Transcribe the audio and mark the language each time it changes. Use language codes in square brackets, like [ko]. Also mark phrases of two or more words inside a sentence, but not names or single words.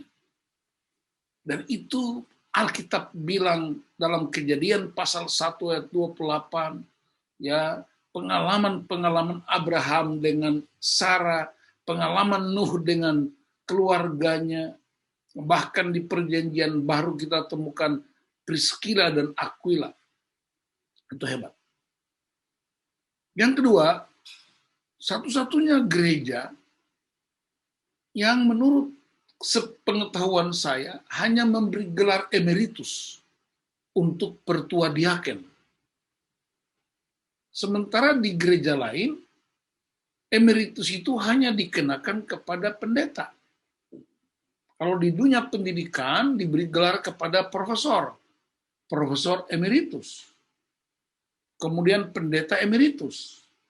[id] Dan itu Alkitab bilang dalam Kejadian pasal 1 ayat 28, ya, pengalaman-pengalaman Abraham dengan Sarah, pengalaman Nuh dengan keluarganya, bahkan di perjanjian baru kita temukan Priscilla dan Aquila. Itu hebat. Yang kedua, satu-satunya gereja yang menurut sepengetahuan saya hanya memberi gelar emeritus untuk pertua diaken. Sementara di gereja lain, emeritus itu hanya dikenakan kepada pendeta. Kalau di dunia pendidikan diberi gelar kepada profesor emeritus. Kemudian pendeta emeritus.